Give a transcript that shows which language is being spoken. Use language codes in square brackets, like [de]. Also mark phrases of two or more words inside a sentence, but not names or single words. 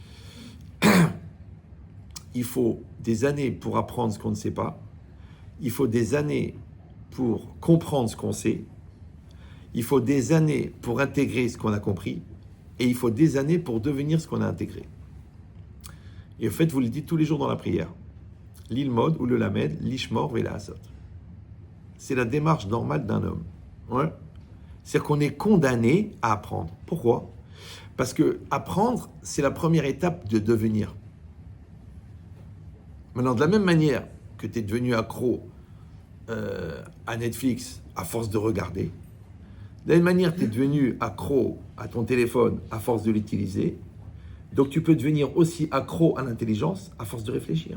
[fr] Il faut des années pour apprendre ce qu'on ne sait pas. Il faut des années pour comprendre ce qu'on sait. Il faut des années pour intégrer ce qu'on a compris. Et il faut des années pour devenir ce qu'on a intégré. Et en fait, vous le dites tous les jours dans la prière. [he] ללמוד וללמד, לשמור ולעשות. [fr] C'est la démarche normale d'un homme. Ouais. C'est-à-dire qu'on est condamné à apprendre. Pourquoi? Parce que apprendre, c'est la première étape de devenir. Maintenant, de la même manière que tu es devenu accro à Netflix à force de regarder, de la même manière que tu es devenu accro à ton téléphone à force de l'utiliser, donc tu peux devenir aussi accro à l'intelligence à force de réfléchir.